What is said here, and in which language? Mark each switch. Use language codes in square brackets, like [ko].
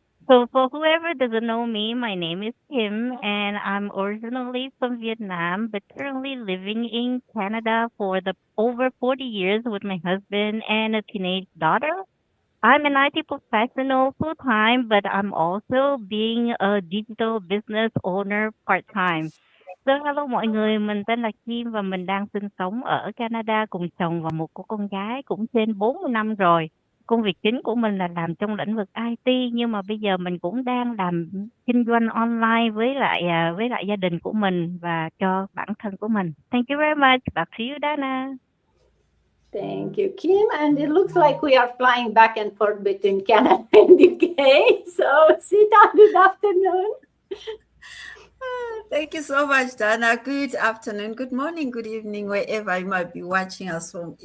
[en] So, for whoever doesn't know me, my name is Kim, and I'm originally from Vietnam, but currently living in Canada for the over 40 years with my husband and a teenage daughter. I'm an IT professional full time, but I'm also being a digital business owner part time. [vi] Hello mọi người, mình tên là Kim và mình đang sinh sống ở Canada cùng chồng và một cô con gái cũng trên 40 năm rồi. Công việc chính của mình là làm trong lĩnh vực IT nhưng mà bây giờ mình cũng đang làm kinh doanh online với lại gia đình của mình và cho bản thân của mình. [en] Thank you very much. Back to you, Dana. Thank you, Kim. And it looks like we are flying back and forth between Canada and UK. So, Sita, good afternoon. Thank you so much, Dana. Good afternoon, good morning, good evening, wherever you might be watching us from.